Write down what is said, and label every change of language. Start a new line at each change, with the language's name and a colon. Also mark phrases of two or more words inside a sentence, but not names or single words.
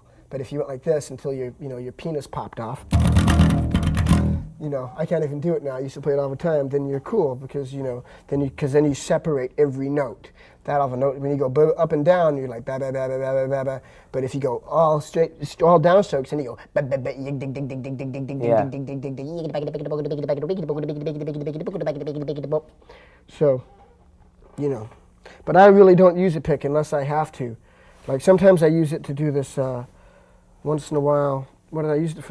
English: But if you went like this until your penis popped off, I can't even do it now. I used to play it all the time. Then you're cool because then you separate every note. That of a note, when you go up and down, you're like ba ba ba ba ba ba ba. But if you go all straight, all downstrokes, then you go ba ba ba dig dig dig dig dig dig dig dig dig dig dig dig. So, but I really don't use a pick unless I have to. Like sometimes I use it to do this. Once in a while, what did I use it for?